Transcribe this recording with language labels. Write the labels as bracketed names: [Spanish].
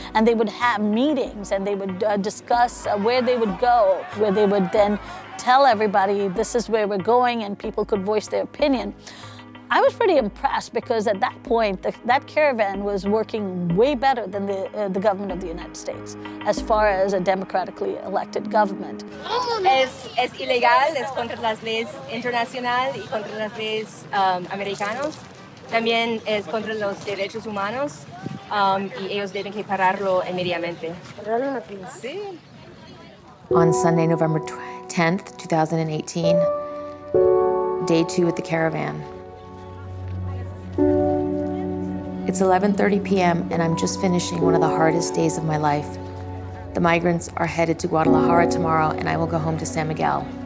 [English] And they would have meetings, and they would discuss where they would go, where they would then tell everybody this is where we're going, and people could voice their opinion. I was pretty impressed because at that point, that caravan was working way better than the government of the United States as far as a democratically elected government. [Spanish] Es ilegal, es contra las leyes internacionales y contra las leyes americanos. También es contra los derechos humanos y ellos deben que pararlo inmediatamente. [English] On Sunday, November 10th, 2018, day 2 at the caravan. It's 11:30 p.m. and I'm just finishing one of the hardest days of my life. The migrants are headed to Guadalajara tomorrow, and I will go home to San Miguel.